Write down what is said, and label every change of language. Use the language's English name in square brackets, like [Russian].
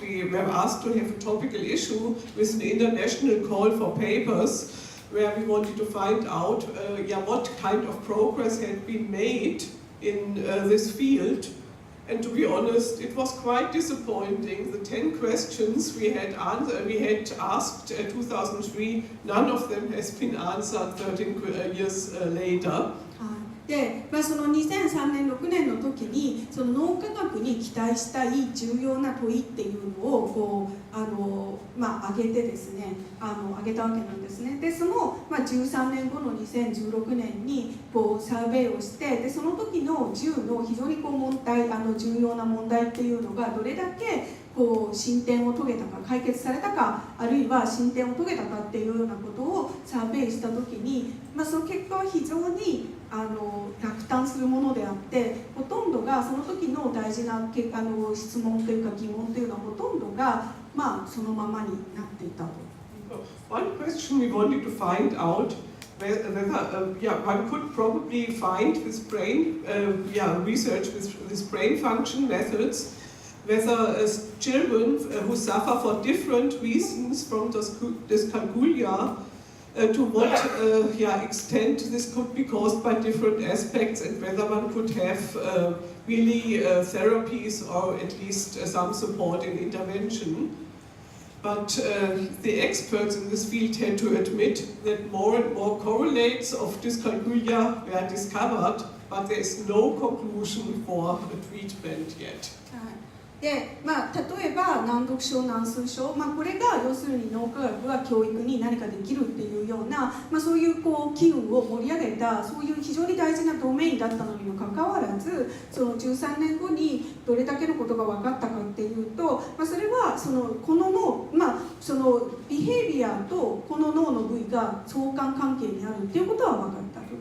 [English] We were asked to have a topical issue with an international call for papers, where we wanted to find out what kind of progress had been made in this field. And to be honest, it was quite disappointing. The 10 questions we had asked in 2003, none of them has been answered 13 years later. [Japanese] で、その2003年6年の時にその脳科学に期待したい重要な問いっていうのを挙げてですね、挙げたわけなんですね。でその、13年後の2016年にサーベイをして、でその時の10の非常に問題、重要な問題っていうのがどれだけ進展を遂げたか、解決されたか、あるいは進展を遂げたかっていうようなことをサーベイした時に、その結果は非常に落胆するものであって、ほとんどがその時の大事な質問というか疑問というのはほとんどがそのままになっていたと。 [English] One question we wanted to find out whether one could probably find with brain research with brain function methods whether children who suffer for different reasons from dyscalculia to what extent this could be caused by different aspects, and whether one could have really therapies or at least some support in intervention. But the experts in this field tend to admit that more and more correlates of dyscalculia were discovered, but there is no conclusion for a treatment yet. [Japanese] で例えば難読症、難数症、これが要するに脳科学が教育に何かできるっていうような、そういう機運を盛り上げた、そういう非常に大事なドメインだったのにもかかわらず、その13年後にどれだけのことが分かったかっていうと、それはこの脳、そのビヘイビアとこの脳の部位が相関関係にあるっていうことは分かった。と。